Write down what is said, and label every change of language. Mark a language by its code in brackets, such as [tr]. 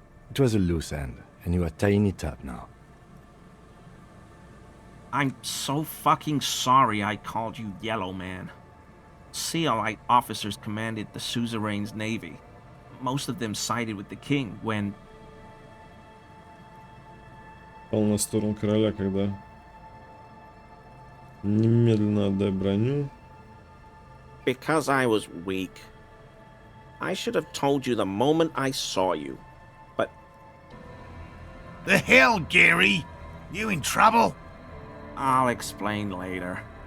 [en] It was a loose end, and you are tying it up now. I'm so fucking sorry I called you Yellow Man. Sealite officers commanded the suzerain's navy. Most of them sided with the king when... [ru] Пал на сторону короля, когда... Немедленно отдай броню. [en] Because I was weak. I should have told you the moment I saw you. But... The hell, Gary? You in trouble? I'll explain later.